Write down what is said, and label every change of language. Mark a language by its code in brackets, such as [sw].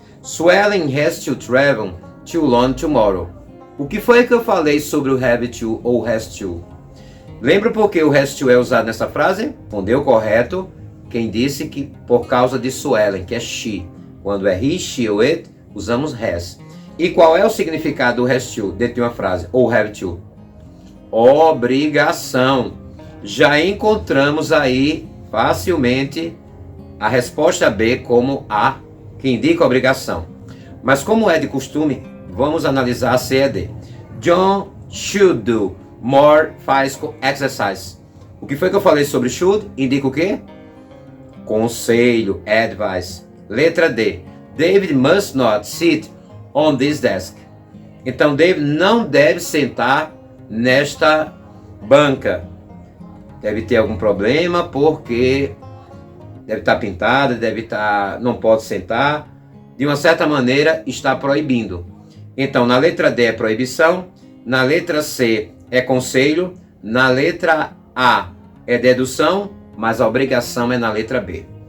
[en] Suelen has to travel to London tomorrow. [pt] O que foi que eu falei sobre o have to ou has to? Lembra por que o has to é usado nessa frase? Respondeu correto quem disse que por causa de Suelen, que é she. Quando é he, she ou it, usamos has. E qual é o significado do has to dentro de uma frase? Ou have to? Obrigação. Já encontramos aí facilmente a resposta B como a que indica obrigação. Mas como é de costume, vamos analisar a C e D. [en] John should do more physical exercise. [pt] O que foi que eu falei sobre should? Indica o quê? Conselho, advice. Letra D. [en] David must not sit on this desk. [pt] Então, David não deve sentar nesta banca. Deve ter algum problema porque deve estar pintada, não pode sentar. De uma certa maneira, está proibindo. Então, na letra D é proibição, na letra C é conselho, na letra A é dedução, mas a obrigação é na letra B.